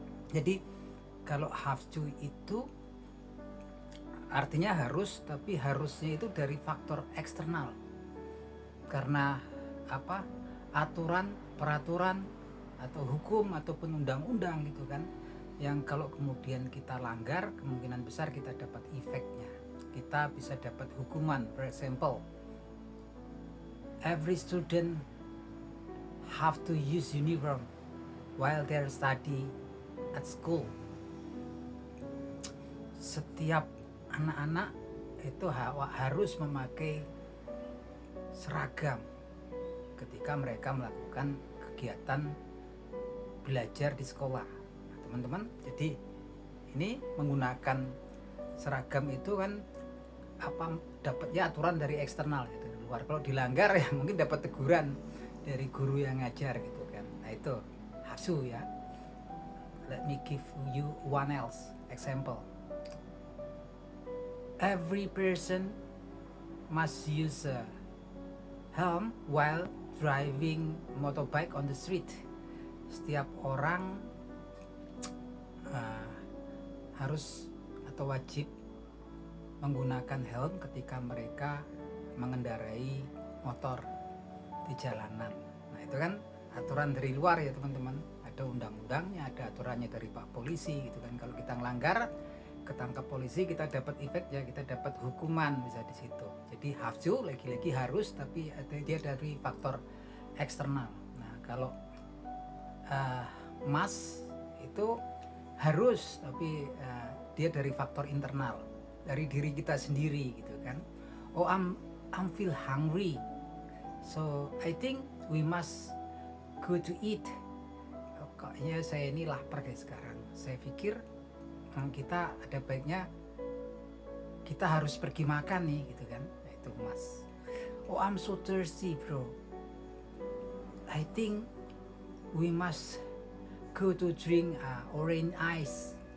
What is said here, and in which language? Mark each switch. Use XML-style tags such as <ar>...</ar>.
<id>Jadi kalau have to itu artinya harus, tapi harusnya itu dari faktor eksternal. Karena apa? Aturan, peraturan atau hukum ataupun undang-undang gitu kan, yang kalau kemudian kita langgar kemungkinan besar kita dapat efeknya, kita bisa dapat hukuman.</id> <en>For example, every student have to use uniform while they study at school.</en> <id>Setiap anak-anak itu harus memakai seragam ketika mereka melakukan kegiatan belajar di sekolah. Nah, teman-teman, jadi ini menggunakan seragam itu kan apa, dapatnya aturan dari eksternal gitu, luar. Kalau dilanggar ya mungkin dapat teguran dari guru yang ngajar gitu kan. Nah, itu hasu ya.</id> <en>Let me give you one else example. Every person must use a helm while driving motorbike on the street.</en> <id>Setiap orang harus atau wajib menggunakan helm ketika mereka mengendarai motor di jalanan. Nah, itu kan aturan dari luar ya teman-teman. Ada undang-undangnya, ada aturannya dari Pak Polisi gitu kan. Kalau kita ngelanggar, ketangkap polisi, kita dapat efeknya, kita dapat hukuman bisa di situ. Jadi have to lagi-lagi harus, tapi dia dari faktor eksternal. Nah, kalau must itu harus, tapi dia dari faktor internal, dari diri kita sendiri gitu kan.</id> <en>Oh, I'm feel hungry, so I think we must go to eat.</en> <id>Kayaknya saya ini lapar guys sekarang. Saya pikir kita ada baiknya kita harus pergi makan nih gitu kan. Nah, itu mas.</id> <en>Oh, I'm so thirsty bro, I think we must go to drink orange ice.</en>